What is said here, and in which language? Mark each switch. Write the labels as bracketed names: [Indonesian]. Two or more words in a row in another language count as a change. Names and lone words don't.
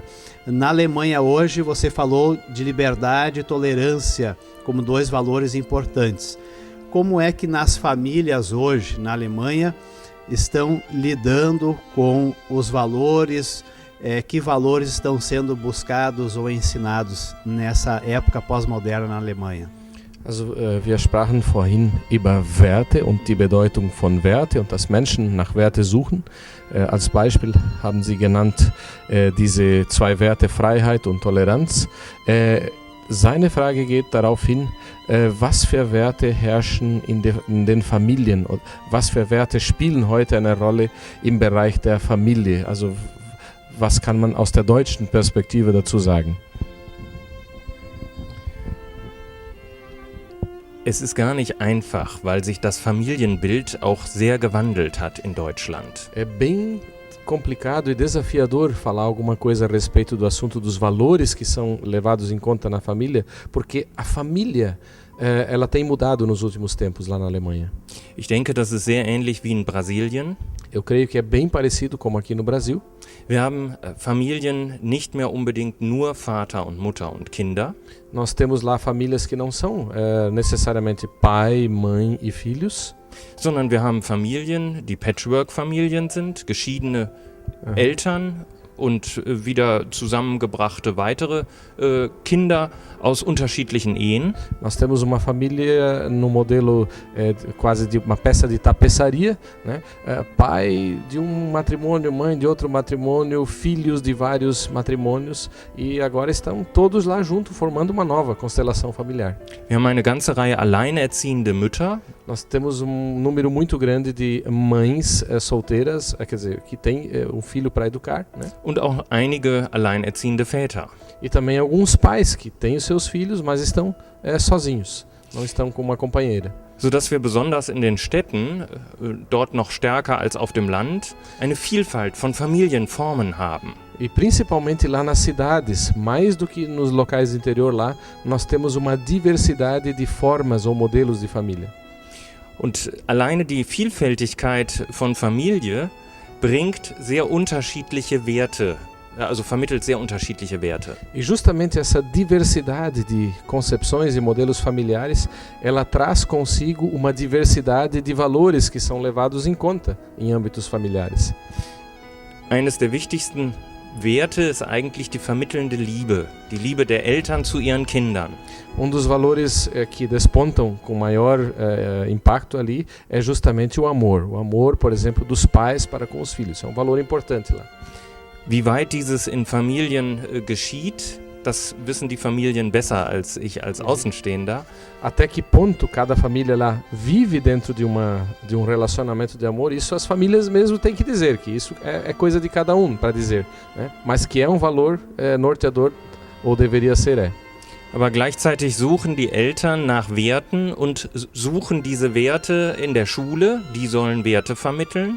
[Portuguese] Na Alemanha hoje você falou de liberdade e tolerância como dois valores importantes. Como é que nas famílias hoje, na Alemanha, estão lidando com os valores, que valores estão sendo buscados ou ensinados nessa época pós-moderna na Alemanha? [German] Also wir sprachen vorhin über Werte und die Bedeutung von Werte und dass Menschen nach Werte suchen. Als Beispiel haben Sie genannt diese zwei Werte, Freiheit und Toleranz. Seine Frage geht darauf hin, was für Werte herrschen in den Familien und was für Werte spielen heute eine Rolle im Bereich der Familie. Also was kann man aus der deutschen Perspektive dazu sagen? Es ist gar nicht einfach, weil sich das Familienbild auch sehr gewandelt hat in Deutschland. [Portuguese] É bem complicado e desafiador falar alguma coisa a respeito do assunto dos valores que são levados em conta na família, porque a família ela tem mudado nos últimos tempos lá na Alemanha. [German] Ich denke, das ist sehr ähnlich wie in Brasilien. [Portuguese] Eu creio que é bem parecido como aqui no Brasil. [German] Wir haben Familien nicht mehr unbedingt nur Vater und Mutter und Kinder. [Portuguese] Nós temos lá famílias que não são necessariamente pai, mãe e filhos. [German] Sondern wir haben Familien, die Patchwork-Familien sind, geschiedene Eltern und wieder zusammengebrachte weitere Kinder aus unterschiedlichen Ehen. [Portuguese] Nós temos uma família no modelo quase de uma peça de tapeçaria, né? Pai de um matrimônio, mãe de outro matrimônio, filhos de vários matrimônios, e agora estão todos lá juntos formando uma nova constelação familiar. [German] Wir haben eine ganze Reihe alleinerziehende Mütter. [Portuguese] Nós temos um número muito grande de mães solteiras, quer dizer, que tem um filho para educar, né? [German] Und auch einige alleinerziehende Väter. [Portuguese] E também alguns pais que têm os seus filhos, mas estão sozinhos, não estão com uma companheira. [German] Sodass wir besonders in den Städten, dort noch stärker als auf dem Land, eine Vielfalt von Familienformen haben. [Portuguese] E principalmente lá nas cidades, mais do que nos locais do interior lá, nós temos uma diversidade de formas ou modelos de família. [German] Und alleine die Vielfältigkeit von Familie bringt sehr unterschiedliche Werte, also vermittelt sehr unterschiedliche Werte. [Portuguese] E justamente essa diversidade de concepções e modelos familiares, ela traz consigo uma diversidade de valores que são levados em conta em âmbitos familiares. [German] Eines der wichtigsten Werte ist eigentlich die vermittelnde Liebe, die Liebe der Eltern zu ihren Kindern. [Portuguese] Dos valores que despontam com maior impacto ali é justamente o amor, por exemplo, dos pais para com os filhos. É um valor importante lá. [German] Wie weit dieses in Familien geschieht, das wissen die Familien besser als ich als Außenstehender. [Portuguese] Até que ponto cada família lá vive dentro de um relacionamento de amor, isso as famílias mesmo têm que dizer, que isso é coisa de cada um para dizer, né? Mas que é um valor norteador, ou deveria ser, [German] Aber gleichzeitig suchen die Eltern nach Werten und suchen diese Werte in der Schule, die sollen Werte vermitteln.